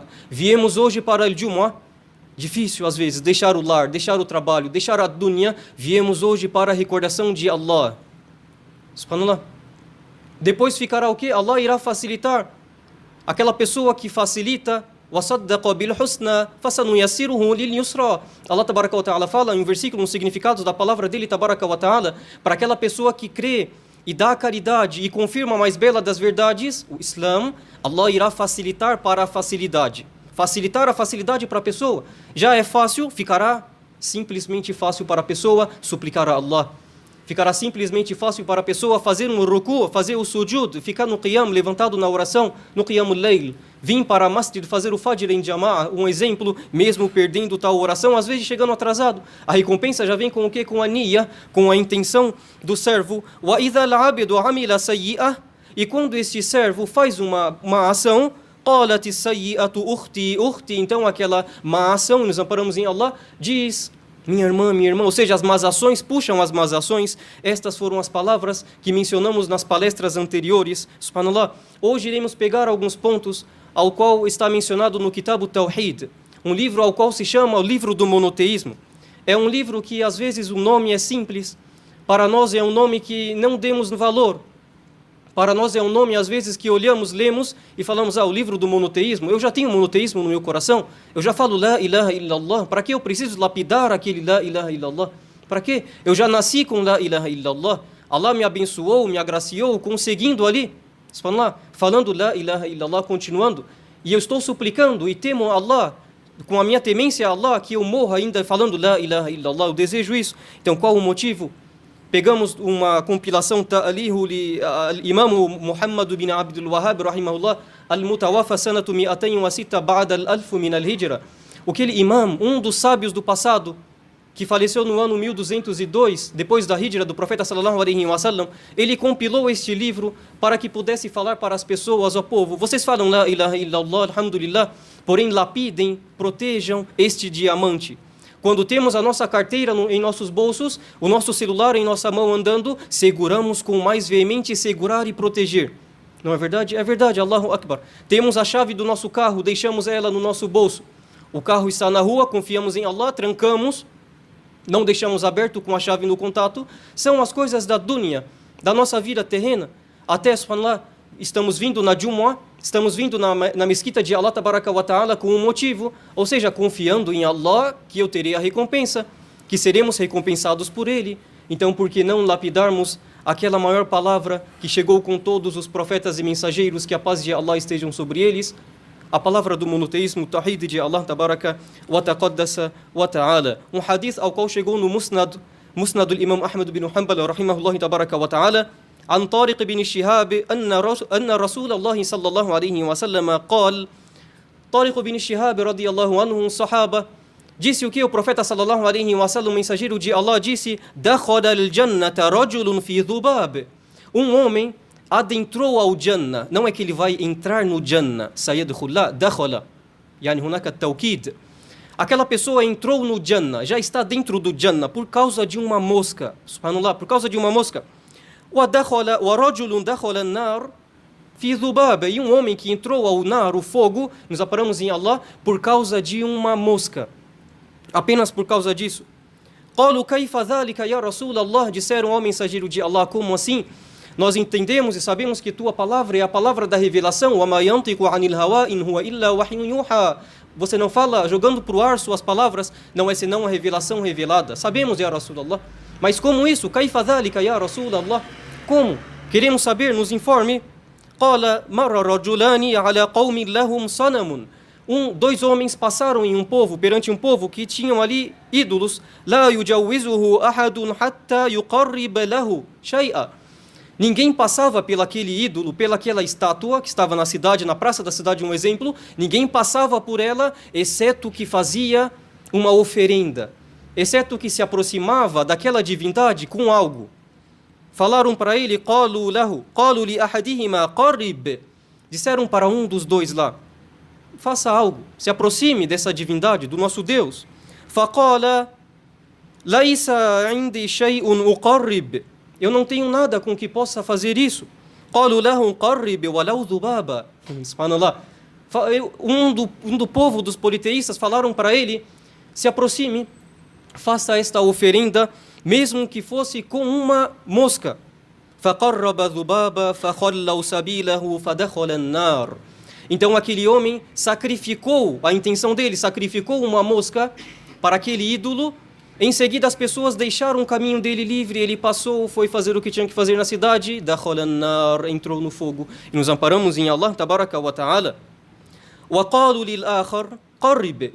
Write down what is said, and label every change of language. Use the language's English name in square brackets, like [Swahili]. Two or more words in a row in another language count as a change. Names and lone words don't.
[Portuguese] Viemos hoje para o Jumu'ah, difícil às vezes, deixar o lar, deixar o trabalho, deixar a dunya, viemos hoje para a recordação de Allah. Subhanallah. Depois ficará o quê? Allah irá facilitar. Aquela pessoa que facilita, [Arabic] وَصَدَّقَ بِالْحُسْنَى فَسَنُيَسِّرُهُ لِلْيُسْرَى. الله تبارك وتعالى [Portuguese] fala em um versículo, nos significados da palavra dele, [Arabic] تبارك وتعالى, [Portuguese] para aquela pessoa que crê e dá a caridade e confirma a mais bela das verdades, o Islã, Allah irá facilitar para a facilidade. Facilitar a facilidade para a pessoa. Já é fácil, ficará simplesmente fácil para a pessoa suplicar a Allah. Ficará simplesmente fácil para a pessoa fazer um ruku, fazer o sujud, ficar no qiyam, levantado na oração, no [Arabic] قيام الليل. [Portuguese] Vim para a masjid fazer o fajr em jama'a, um exemplo, mesmo perdendo tal oração, às vezes chegando atrasado. A recompensa já vem com o quê? Com a niyya, com a intenção do servo. [Arabic] وإذا العبد عمل سيئة, [Portuguese] e quando este servo faz uma ação, [Arabic] قالت السيئة أختي, [Portuguese] então aquela má ação, nos amparamos em Allah, diz, minha irmã, ou seja, as más ações puxam as más ações. Estas foram as palavras que mencionamos nas palestras anteriores. Subhanallah. Hoje iremos pegar alguns pontos ao qual está mencionado no Kitab Tawhid, um livro ao qual se chama o livro do monoteísmo. É um livro que às vezes o nome é simples, para nós é um nome que não demos valor. Para nós é um nome, às vezes, que olhamos, lemos e falamos, o livro do monoteísmo. Eu já tenho monoteísmo no meu coração. Eu já falo [Arabic] لا إله إلا الله. [Portuguese] Para que eu preciso lapidar aquele [Arabic] لا إله إلا الله? [Portuguese] Para quê? Eu já nasci com [Arabic] لا إله إلا الله. [Portuguese] Allah me abençoou, me agraciou, conseguindo ali, falando [Arabic] لا إله إلا الله, [Portuguese] continuando. E eu estou suplicando e temo a Allah, com a minha temência a Allah, que eu morra ainda falando [Arabic] لا إله إلا الله. [Portuguese] Eu desejo isso. Então, qual o motivo? Pegamos uma compilação [Arabic] تأليفه للإمام محمد بن عبد الوهاب رحمه الله المتوفى سنة 206 بعد الألف من الهجرة. [Portuguese] Aquele imam, um dos sábios do passado, que faleceu no ano 1202, depois da hijra do profeta [Arabic] صلى الله عليه وسلم, [Portuguese] ele compilou este livro para que pudesse falar para as pessoas, ao povo, vocês falam [Arabic] لا إله إلا الله، الحمد لله, [Portuguese] porém lapidem, protejam este diamante. Quando temos a nossa carteira em nossos bolsos, o nosso celular em nossa mão andando, seguramos com mais veemente segurar e proteger. Não é verdade? É verdade, [Arabic] الله أكبر. [Portuguese] Temos a chave do nosso carro, deixamos ela no nosso bolso. O carro está na rua, confiamos em Allah, trancamos, não deixamos aberto com a chave no contato. São as coisas da dunya, da nossa vida terrena. Até, subhanallah, estamos vindo na Jumu'ah, estamos vindo na mesquita de [Arabic] الله تبارك وتعالى [Portuguese] com um motivo, ou seja, confiando em Allah que eu terei a recompensa, que seremos recompensados por Ele. Então, por que não lapidarmos aquela maior palavra que chegou com todos os profetas e mensageiros, que a paz de Allah estejam sobre eles, a palavra do monoteísmo, Tawhid de [Arabic] الله تبارك وتقدس وتعالى. [Portuguese] Um hadith ao qual chegou no Musnad do Imam Ahmad bin Hanbal [Arabic] رحمه الله تبارك وتعالى, عن طارق بن الشهاب أن رسول الله صلى الله عليه وسلم قال طارق بن الشهاب رضي الله عنه صحابة [Portuguese] disse o que o profeta [Arabic] صلى الله عليه وسلم, [Portuguese] o mensageiro de Allah, disse: [Arabic] دخل الجنة رجل في ذباب. [Portuguese] Um homem adentrou ao Jannah. Não é que ele vai entrar no Jannah. [Arabic] سيدخل، دخل. يعني هناك توكيد. [Portuguese] Aquela pessoa entrou no Jannah, já está dentro do Jannah por causa de uma mosca. Subhanallah, por causa de uma mosca. [Arabic] وَرَجُلٌ دَخَلَ النَّارِ فِي ذُبَابَ. [Portuguese] E um homem que entrou ao nar, o fogo, nos aparamos em Allah, por causa de uma mosca. Apenas por causa disso. [Arabic] قَالُوا كَيْفَ ذَلِكَ يَا رَسُولَ اللَّهِ. [Portuguese] Disseram ao mensageiro de Allah, como assim? Nós entendemos e sabemos que tua palavra é a palavra da revelação. [Arabic] وَمَا يَنْطِقُ عَنِ الْهَوَىٰ إِنْ هُوَ إِلَّا وَحْيٌ يُوحَىٰ. [Portuguese] Você não fala jogando para o ar suas palavras, não é senão a revelação revelada. Sabemos, [Arabic] يا رسول الله. [Portuguese] Mas como isso? [Arabic] كَيْفَ ذَلِكَ يَا رَسُولَ اللَّهِ. [Portuguese] Como? Queremos saber, nos informe. [Arabic] قَالَ مَرَّ رَجُلَانِ عَلَى قَوْمٍ لَهُمْ صَنَمٌ. [Portuguese] Dois homens passaram em um povo, perante um povo que tinham ali ídolos. [Arabic] لَا يُجَوِّزُهُ أَحَدٌ حَتَّى يُقَرِّبَ لَهُ شَيْئًا. [Portuguese] Ninguém passava pelaquele ídolo, pelaquela estátua que estava na cidade, na praça da cidade, um exemplo. Ninguém passava por ela, exceto que fazia uma oferenda, exceto que se aproximava daquela divindade com algo. Falaram para ele, [Arabic] قَالُوا لِأَحَدِهِمَا قَرِّبْ. [Portuguese] Disseram para um dos dois lá, faça algo, se aproxime dessa divindade, do nosso Deus. [Arabic] فَقَالَ لَيْسَ عِنْدِي شَيْءٌ أُقَرِّبْ. [Portuguese] Eu não tenho nada com que possa fazer isso. [Arabic] قَالُوا لَهُمْ قَرِّبْ وَلَوْ ذُبَابًا. Subhanallah. [Portuguese] Um do povo dos politeístas falaram para ele, se aproxime, faça esta oferenda, mesmo que fosse com uma mosca. [Arabic] فَقَرَّبَ ذُبَابًا فَخَلَّوْا سَبِيلَهُ فَدَخَلَ النَّارِ. [Portuguese] Então aquele homem sacrificou, a intenção dele, sacrificou uma mosca para aquele ídolo. Em seguida as pessoas deixaram o caminho dele livre, ele passou, foi fazer o que tinha que fazer na cidade, [Arabic] دَخَلَ النَّارِ, [Portuguese] entrou no fogo. E nos amparamos em [Arabic] الله، تبارك وتعالى. وَقَالُوا لِلْآخَرِ قَرِّبْ.